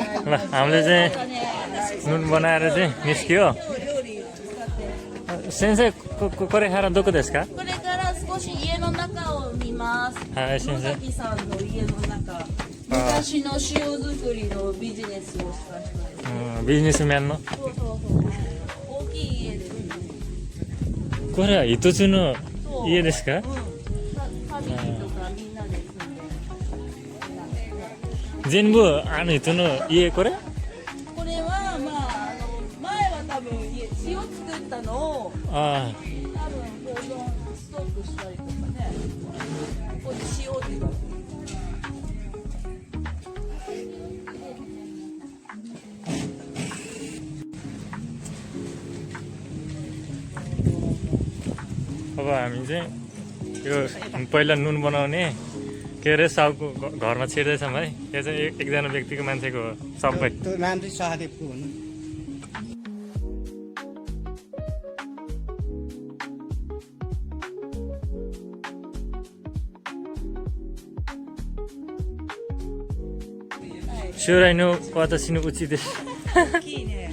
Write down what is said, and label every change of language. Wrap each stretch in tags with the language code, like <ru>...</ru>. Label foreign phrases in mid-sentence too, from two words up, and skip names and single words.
<ne>ल हामीले चाहिँ नुन बनाएर चाहिँ निस्कियो</ne> <ja>料理使って。先生これからどこですかこれから少し家の中を見ます。はい先生野崎さんの家の中。昔の塩作りのビジネスをした人です。ビジネスメンのそうそうそう。大きい家ですね。これは一つの家ですかファミリーとかみんなで住んでる。全部あの人の家これこれはまあ前は多分塩作ったのをあ多分保存ストックしたりとかね。ここに塩って言われてる。</ja> <ne>अब हामी चाहिँ यो पहिला नुन बनाउने के अरे साउको घरमा छिर्दैछौँ है यो चाहिँ एकजना व्यक्तिको मान्छेको हो सबै त्यो नाम चाहिँ सहदेवको भन्नु</ne> <ja>将来の私の家です大きいね。</ja>